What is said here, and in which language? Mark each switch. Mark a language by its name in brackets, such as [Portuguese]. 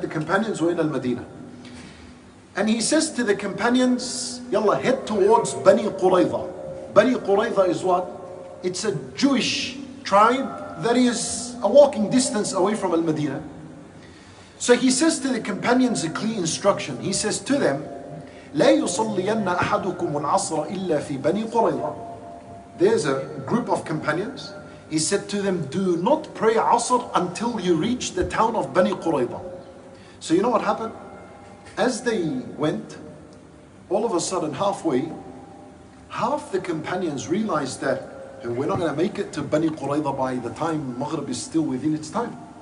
[English] The companions were in Al-Madinah. And he says to the companions, Yalla, head towards Bani Qurayza. Bani Qurayza is what? It's a Jewish tribe that is a walking distance away from Al-Madinah. So he says to the companions a clear instruction. He says to them, [Arabic] لا يصلين أحدكم العصر إلا في بني قريظة. [English] There's a group of companions. He said to them, do not pray Asr until you reach the town of Bani Qurayza. So you know what happened? As they went, all of a sudden halfway, half the companions realized that we're not going to make it to Bani Qurayza by the time Maghrib is still within its time.